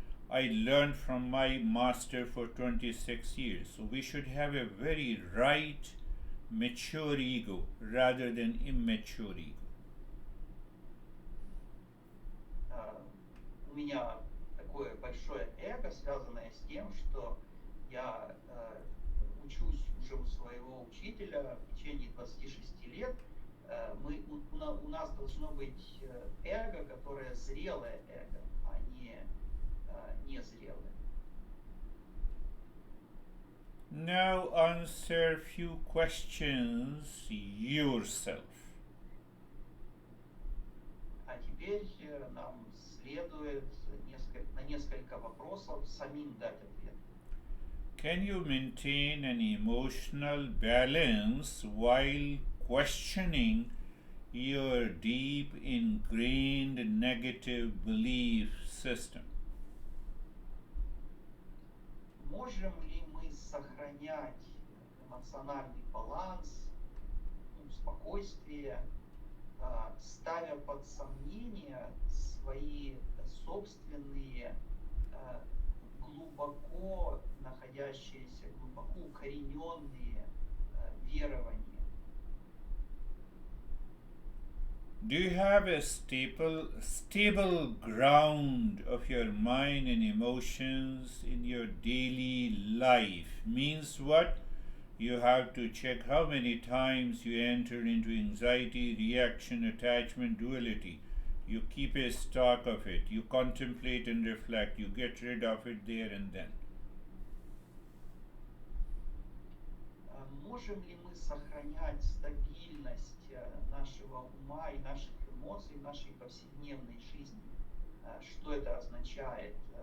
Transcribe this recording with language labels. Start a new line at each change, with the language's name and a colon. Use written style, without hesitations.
English: I learned from my master for 26 years. So we should have a very right, mature ego rather than immature ego.
Russian: у меня такое большое эго, связанное с тем, что я учусь уже у своего учителя в течение 26 лет. У нас должно быть эго, которое зрелое эго, а не незрелое.
English: Now answer few questions yourself.
Russian: А теперь нам следует на несколько вопросов самим дать ответ.
English: Can you maintain an emotional balance while questioning your deep ingrained negative belief system?
Russian: Можем ли мы сохранять эмоциональный баланс, спокойствие, ставя под сомнение свои собственные глубоко находящиеся, глубоко укорененные верования?
English: Do you have a stable ground of your mind and emotions in your daily life? Means what? You have to check how many times you enter into anxiety, reaction, attachment, duality. You keep a stock of it. You contemplate and reflect. You get rid of it there and then.
Russian: Можем ли мы сохранять стабильность нашего ума и наших эмоций в нашей повседневной жизни? Что это означает?